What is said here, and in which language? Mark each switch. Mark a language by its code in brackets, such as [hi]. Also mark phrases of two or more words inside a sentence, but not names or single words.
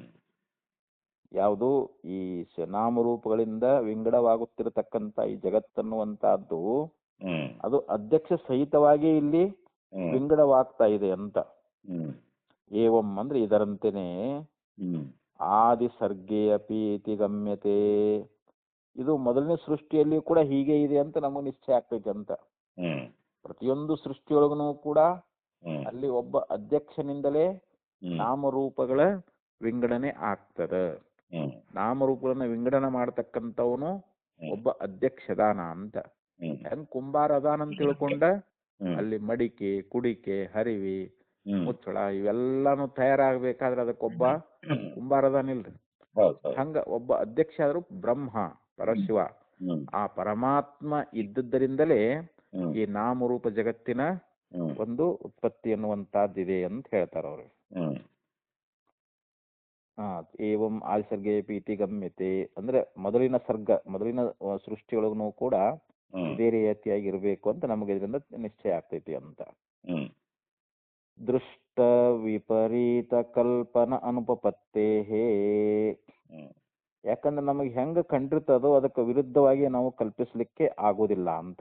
[kn] ಯಾವುದು ಈ ನಾಮರೂಪಗಳಿಂದ ವಿಂಗಡವಾಗುತ್ತಿರತಕ್ಕಂಥ ಈ ಜಗತ್ತನ್ನುವಂತಹದ್ದು ಹ್ಮ್ ಅದು ಅಧ್ಯಕ್ಷ ಸಹಿತವಾಗಿ ಇಲ್ಲಿ ವಿಂಗಡವಾಗ್ತಾ ಇದೆ ಅಂತ. ಹ್ಮ್ ಏವಂ ಅಂದ್ರೆ ಇದರಂತೆಯೇ ಹ್ಮ್ [sa] ಆದಿ ಸರ್ಗೇ ಅಪಿ ಇತಿ ಗಮ್ಯತೆ. [kn] ಇದು ಮೊದಲನೇ ಸೃಷ್ಟಿಯಲ್ಲಿ ಕೂಡ ಹೀಗೆ ಇದೆ ಅಂತ ನಮಗೆ ನಿಶ್ಚಯ ಆಗ್ತೈತೆ ಅಂತ. ಹ್ಮ್ ಪ್ರತಿಯೊಂದು ಸೃಷ್ಟಿಯೊಳಗೂ ಕೂಡ ಹ್ಮ್ ಅಲ್ಲಿ ಒಬ್ಬ ಅಧ್ಯಕ್ಷನಿಂದಲೇ ಹ್ಮ್ ನಾಮರೂಪಗಳ ವಿಂಗಡಣೆ ಆಗ್ತದೆ. ಹ್ಮ್ ನಾಮರೂಪಗಳನ್ನ ವಿಂಗಡಣೆ ಮಾಡತಕ್ಕಂಥವನು ಒಬ್ಬ ಅಧ್ಯಕ್ಷದಾನ ಅಂತ. ಹೆಂಗ್ ಕುಂಬಾರ ಅದಾನ ಅಂತ ತಿಳ್ಕೊಂಡ ಅಲ್ಲಿ ಮಡಿಕೆ, ಕುಡಿಕೆ, ಹರಿವಿ, ಮುಚ್ಚಳ ಇವೆಲ್ಲಾನು ತಯಾರಾಗಬೇಕಾದ್ರೆ ಅದಕ್ಕೊಬ್ಬ ಕುಂಬಾರ ಅದಾನಿಲ್ರಿ. ಹಂಗ ಒಬ್ಬ ಅಧ್ಯಕ್ಷ ಆದ್ರೂ ಬ್ರಹ್ಮ ಪರಶಿವ ಆ ಪರಮಾತ್ಮ ಇದ್ದದ್ದರಿಂದಲೇ ಈ ನಾಮರೂಪ ಜಗತ್ತಿನ ಒಂದು ಉತ್ಪತ್ತಿ ಅನ್ನುವಂತಹದ್ದಿದೆ ಅಂತ ಹೇಳ್ತಾರ ಅವ್ರು. [sa] ಏವಂ ಆದಿಸರ್ಗೇಪಿ ಇತಿ ಗಮ್ಯತೆ [kn] ಅಂದ್ರೆ ಮೊದಲಿನ ಸೃಷ್ಟಿಯೊಳಗೂ ಕೂಡ ಹ್ಮ್ ಇದೇ ರೀತಿಯಾಗಿ ಇರಬೇಕು ಅಂತ ನಮಗೆ ಇದರಿಂದ ನಿಶ್ಚಯ ಆಗ್ತೈತಿ ಅಂತ. ಹ್ಮ್ [sa] ದೃಷ್ಟ ವಿಪರೀತ ಕಲ್ಪನ ಅನುಪಪತ್ತೇ. ಹ್ಮ್ [kn] ಯಾಕಂದ್ರೆ ನಮಗೆ ಹೆಂಗ ಕಂಡಿರ್ತದೋ ಅದಕ್ಕೆ ವಿರುದ್ಧವಾಗಿ ನಾವು ಕಲ್ಪಿಸ್ಲಿಕ್ಕೆ ಆಗೋದಿಲ್ಲ ಅಂತ,